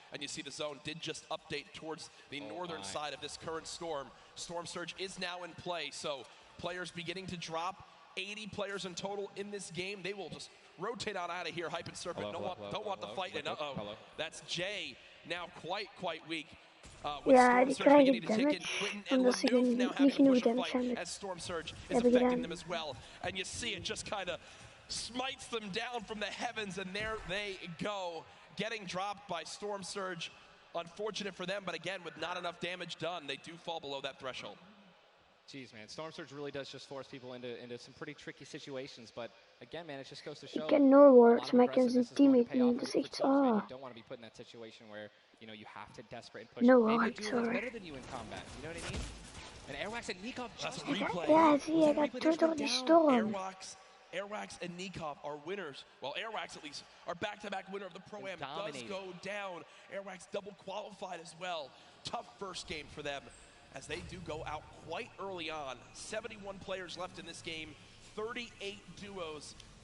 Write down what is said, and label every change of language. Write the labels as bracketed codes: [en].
[en] And you see the zone did just update towards the northern side of this current storm. Storm Surge is now in play, so players beginning to drop. 80 players in total in this game. They will just rotate on out of here. Hype and Serpent don't want the fight. And uh-oh, that's Jay now quite weak. [nl] Ja, die krijgen damage, omdat ze niet genoeg damage hebben. [en] As Storm Surge is affecting them as well. And you see it just kind of smites them down from the heavens, and there they go. Getting dropped by Storm Surge. Unfortunate for them, but again, with not enough damage done, they do fall below that threshold. Jeez, man, Storm Surge really does just force people into some pretty tricky situations, but again, man, it just goes to show. [nl] Ik ken no words, maar ik ken zijn teammate niet. Dat is echt [en] You don't want to be put in that situation where, you know, you have to desperate and push. No Maybe words, a duo that's better than you in combat. You know what I mean? And Airwax and Nikov just replay. [nl] Ja, zie je, dat doet door die storm. [en] Airwax and Nikov are winners. Well, Airwax at least are back-to-back winner of the Pro-Am. Does go down. Airwax double qualified as well. Tough first game for them, as they do go out quite early on. 71 players left in this game, 38 duos.